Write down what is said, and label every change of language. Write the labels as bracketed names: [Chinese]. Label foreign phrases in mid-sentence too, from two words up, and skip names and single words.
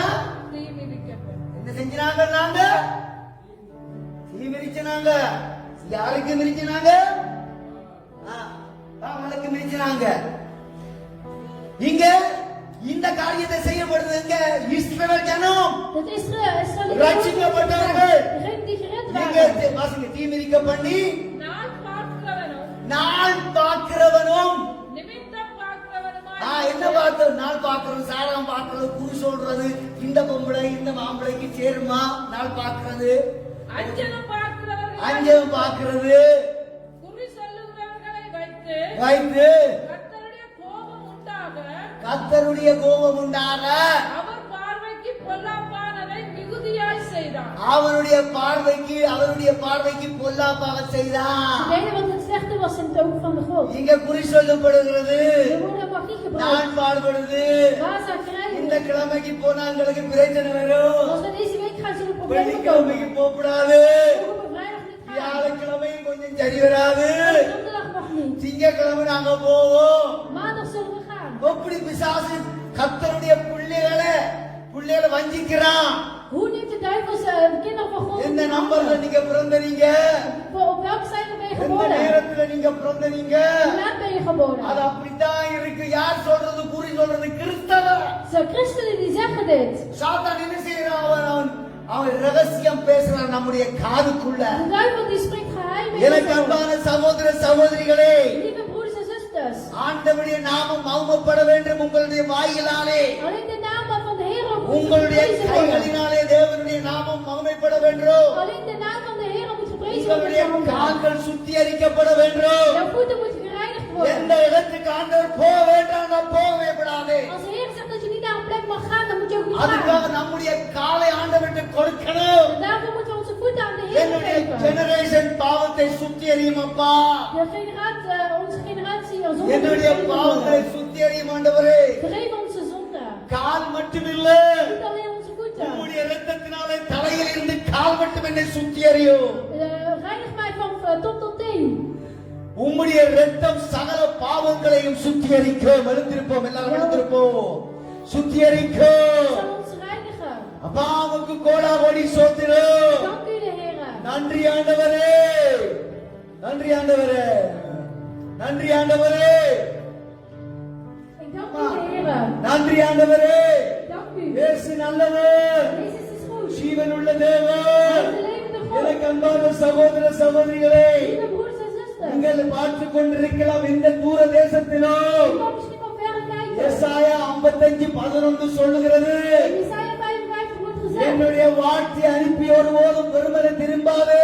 [Tamil] தீ மிதிக்க பண்ணி என்ன செஞ்சாங்க? நாங்க தீ மிதிச்சாங்க. யாருக்கு மிதிச்சாங்க? அவங்களுக்கு மிதிச்சாங்க. இங்க இந்த காரியத்தை செய்யப்படுதுங்க. இஸ்ரவேல் ஜனம் [Dutch] Dat Israël [Tamil] ரட்சிக்கப்பட்டவர்கள். [Dutch] degene die gered [Tamil] இங்க [Dutch] waren. [Tamil] வாசிங்க, தீ மிதிக்க பண்ணி நான் பார்க்கிறவனும் நாள் பார்க்கிறவனும். நிமித்தம் பார்க்கிறவனுமாய் என்ன பார்க்கிறது? நாள் பார்க்கிறது, சாரம் பார்க்கிறது, குறி சொல்றது. இந்த பொம்பளை இந்த மாம்பளைக்கு சேருமா? நாள் பார்க்கிறது, அஞ்சனம் பார்க்கிறவர்கள் அஞ்சம் பார்க்கிறது, குறி சொல்லுகிறவர்களை வைத்து வைத்து கர்த்தருடைய கோபம் உண்டாக கர்த்தருடைய கோபம் உண்டாக அவர் பார்வைக்கு பொல்லாப்பானதை மிகுதியாய் செய்தார். அவருடைய பார்வைக்கு பொல்லாப்பாக செய்தான். [Dutch] Deden wat het slechte was in het oog van de God. [Tamil] இங்க குறி சொல்லப்படுகிறது, [Dutch] De woorden mag niet gebruikt. [Tamil] நான் பாடுபடுது. Gaza இந்த [Dutch] krijgen. [Tamil] கிழமைக்கு போனாங்களுக்கு பிரச்சனை வரும். [Dutch] Als we deze week gaan, zullen problemen komen. [Tamil] வெள்ளிக்கிழமைக்கு போகக்கூடாது. [Dutch] Ook op een vrijdag niet gaan. [Tamil] வியாழக்கிழமையும் கொஞ்சம் சரி வராது. [Dutch] Donderdag mag niet. [Tamil] திங்கக்கிழமை நாங்க போவோம். [Dutch] Maandag zullen we gaan. [Tamil] எப்படி பிசாசு கர்த்தருடைய பிள்ளைகளை வஞ்சிக்கிறான்? [Dutch] Hoe neemt de duivel de kinderen van God? [Tamil] எந்த நம்பர்ல நீங்க பிறந்தீங்க, [Dutch] Op welk cijfer ben je [Tamil] எந்த [Dutch] geboren? [Tamil] நேரத்துல நீங்க பிறந்தீங்க, [Dutch] Hoe laat ben je geboren? [Tamil] அது அப்படித்தான் இருக்கு. யார் சொல்றது? குறி சொல்றது கிறிஸ்தவ. [Dutch] Zo, christenen die zeggen dit. [Tamil] சாத்தான் என்ன செய்யறான்? அவன் ரகசியம் பேசுறான் நம்முடைய காதுக்குள்ள. [Dutch] De duivel die spreekt geheim in [Tamil] எனக்கு [Dutch] ons oor. [Tamil] அன்பான சகோதர சகோதரிகளே, [Dutch] Lieve broeders en zusters. [Tamil] ஆண்டவருடைய நாமம் மகிமைப்பட வேண்டும். உங்களுடைய வாயிலாலே, [Dutch] Alleen de naam van de Heer moet [Tamil] உங்களுடைய [Dutch] geprezen worden. [Tamil] கைகளினாலே தேவனுடைய நாமம் மகிமைப்பட வேண்டும். [Dutch] Alleen de naam van de Heer moet geprezen worden [Tamil] உங்களுடைய [Dutch] met je handen. [Tamil] கால்கள் சுத்திகரிக்கப்பட வேண்டும். [Dutch] Jouw voeten moeten gereinigd worden. [Tamil] எந்த இடத்துக்கு ஆண்டவர் போக வேண்டாம் போகவே விடாதே. [Dutch] Als de Heer zegt dat je niet naar een plek mag gaan, dan moet je ook niet [Tamil] அதுக்காக [Dutch] gaan. [Tamil] நம்முடைய காலை ஆண்டவருக்கு கொடுக்கணும். [Dutch] En daarvoor moeten we onze voeten aan de Heer [Tamil] என்னுடைய [Dutch] geven. [Tamil] ஜெனரேஷன் பாவத்தை சுத்திகரியும் அப்பா. [Dutch] Onze generatie als onze [Tamil] என்னுடைய பாவங்களை சுத்திகரியும் ஆண்டவரே. [Dutch] vergeef onze zonde. [Tamil] கால் மட்டுமில்ல, [Dutch] Niet alleen onze voeten. [Tamil] உம்முடைய இரத்தத்தினாலே தலையில் இருந்து கால் மட்டும் என்னை சுத்திகரியும். [Dutch] Reinig mij van top tot teen. [Tamil] உம்முடைய இரத்தம் சகல பாவங்களையும் சுத்திகரிக்கும். எழுந்திருப்போம், எல்லாரும் எழுந்திருப்போம். சுத்திகரிக்கும். [Dutch] Zal ons reinigen. [Tamil] அப்பா உமக்கு கோடா கோடி ஸ்தோத்திரம். [Dutch] Dank u de Heer. [Tamil] நன்றி ஆண்டவரே, நன்றி ஆண்டவரே, நன்றி ஆண்டவரே, [Dutch] Ik dank u de Heer. [Tamil] நன்றி ஆண்டவரே. [Dutch] Dank u. [Tamil] இயேசு நல்லவர், [Dutch] Jezus is goed. [Tamil] ஜீவன் உள்ள தேவன். [Dutch] De levende God. [Tamil] எனக்கு அன்பான சகோதர சகோதரிகளே, [Dutch] Lieve broeders en zusters. [Tamil] நீங்கள் பார்த்துக் கொண்டிருக்கலாம் இந்த தூர தேசத்திலும். [Dutch] U kan misschien wel verder kijken. [Tamil] எசாயா 55:11 சொல்லுகிறது, [Dutch] In Jesaja 55 wordt gezegd. [Tamil] என்னுடைய வார்த்தை அனுப்பி ஒருபோதும் வெறுமனே திரும்பாது.